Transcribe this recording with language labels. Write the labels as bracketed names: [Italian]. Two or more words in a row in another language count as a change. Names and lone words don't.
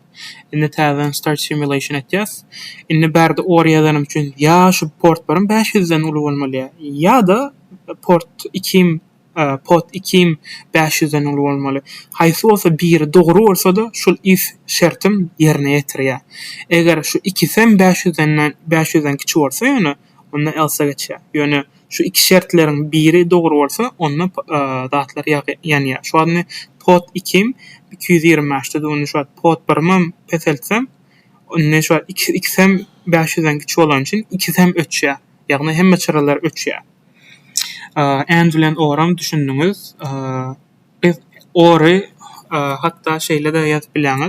[Turkmen] Indi täzeden [English] start simulation [Turkmen] etýäs. Indi bärde or ýazanym üçin ýa şu port 500'den uly bolmaly ýa-da port 2 500'den uly bolmaly. Haýsy bolsa biri dogry bolsa-da şol if şertim ýerine ýetirýär. Eger şu ikisem 500'den kiçi bolsa ýöne onda else geçýär. Ýöne şu iki şertleriň biri dogry bolsa onda zatlar ýanýar. Şu anda port 2 225'de onu şu port 1'im peseltsem onda şu ikisem 500'den kiçi bolan üçin ikisem öçýär. Ýagny hemme çyralar öçýär. And bilen oram düşündüňiz. Biz ory hatta şeýle de ýazyp bileňiz.